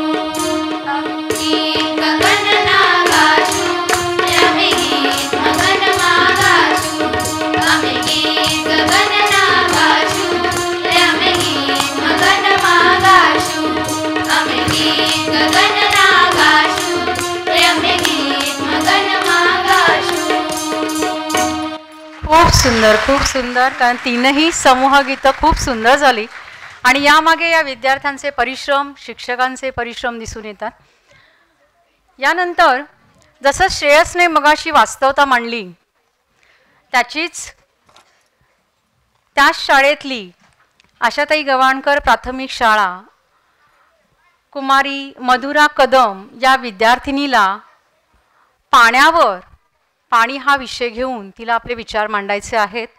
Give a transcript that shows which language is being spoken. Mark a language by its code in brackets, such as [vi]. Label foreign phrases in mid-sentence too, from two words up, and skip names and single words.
[gu] ગીત ગગનના ગાશું રે અમે ગીત મગનમાં ગાશું. અમે ગીત ગગનના ગાશું રે અમે ગીત મગનમાં ગાશું. અમે ગીત ગગનના ગાશું રે અમે ગીત મગનમાં ગાશું. [mr] खूप सुंदर, खूप सुंदर. कारण तीनही समूहगीतं खूप सुंदर झाली आणि यामागे या विद्यार्थ्यांचे परिश्रम, शिक्षकांचे परिश्रम दिसून येतात. यानंतर जसं श्रेयसने मगाशी वास्तवता मांडली त्याचीच त्याच शाळेतली आशाताई गवाणकर प्राथमिक शाळा कुमारी मधुरा कदम या विद्यार्थिनीला पाण्यावर, पाणी हा विषय घेऊन तिला आपले विचार मांडायचे आहेत.